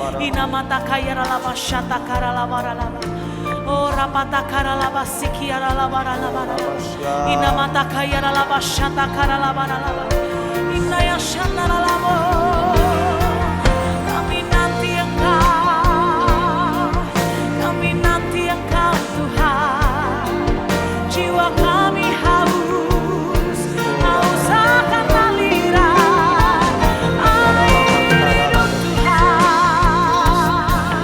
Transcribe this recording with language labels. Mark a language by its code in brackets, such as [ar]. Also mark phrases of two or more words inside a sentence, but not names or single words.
[id] Oh rapata kara laba sikiara laba laba. Inamata kayara laba shata kara laba laba. Inaya shanda laba. Kami nanti Engkau, kami nanti Engkau Tuhan. Jiwa kami haus, haus akan aliran air hidup Tuhan.